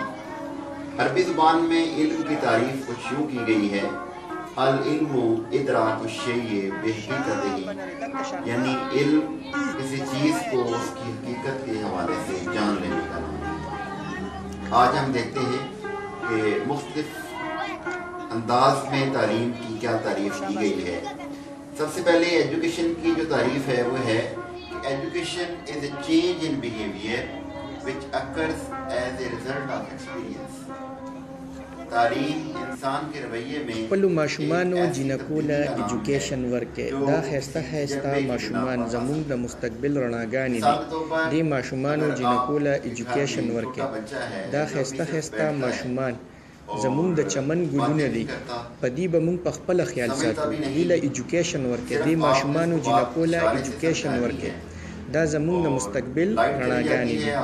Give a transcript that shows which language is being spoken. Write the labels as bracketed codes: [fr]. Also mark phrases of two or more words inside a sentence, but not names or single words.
[ur] عربی زبان میں علم کی تعریف کچھ یوں کی گئی ہے, [ar] العلم إدراك الشيء بحقيقته, [ur] یعنی علم کسی چیز کو اس کی حقیقت کے حوالے سے جان لینے کا نام ہے. آج ہم دیکھتے ہیں کہ مختلف انداز میں تعلیم کی کیا تعریف کی گئی ہے. سب سے پہلے ایجوکیشن کی جو تعریف ہے وہ ہے کہ [en] education is a change in behavior which occurs as a result of experience। [ur] تعلیم انسان کے رویے میں [ps] خپلو ماشومانو جنکوله ایجوکیشن ورکې دا خسته خسته ماشومان زموږ د مستقبل رڼاګانې دي. دې ماشومانو جنکوله ایجوکیشن ورکې دا خسته خسته ماشومان زموږ د چمن ګلونه دي. په دې به موږ په خپل خیال ساتو. دې له ایجوکیشن ورکې دې ماشومانو جنکوله ایجوکیشن ورکې دا زموږ د مستقبل رڼاګانې دي.